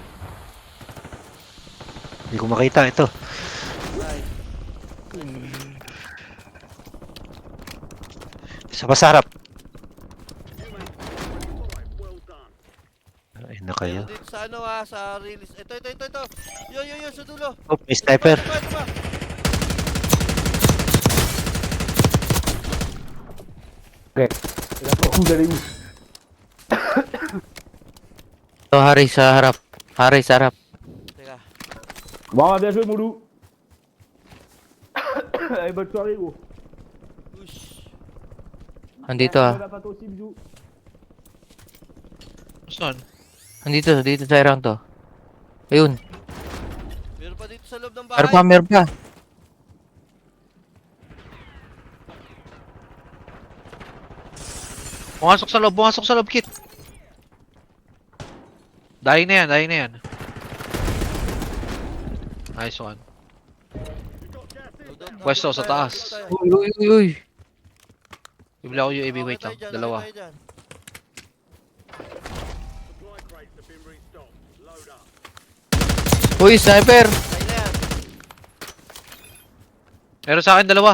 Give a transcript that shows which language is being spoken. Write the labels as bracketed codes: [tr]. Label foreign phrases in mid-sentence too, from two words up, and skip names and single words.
[tl] Hindi ko makita ito. Isa pa sa harap. Ay na kayo. Dito sa ano ha, sa release. Ito. Yun, sa dulo. Oh, may sniper. Ito ba? [fr] Vous allez où? [tl] Ito, Hari sa harap. Teka. [fr] Bon, bien joué, mon loup. Allez, bonne soirée, gros. Ush. [tl] Andito ah. [fr] La patte aussi, bisous. [tl] Saan? Andito sa irang to. Ayun. Meron pa dito sa loob ng bahay. Meron pa. Pumasok sa loob, Kit. Dying na yan. [en] Nice one. [tl] Pwesto sa taas. Uy. Bibili ako UAV, wait lang. Dalawa. Uy, sniper. Ay na yan. Meron sa akin dalawa.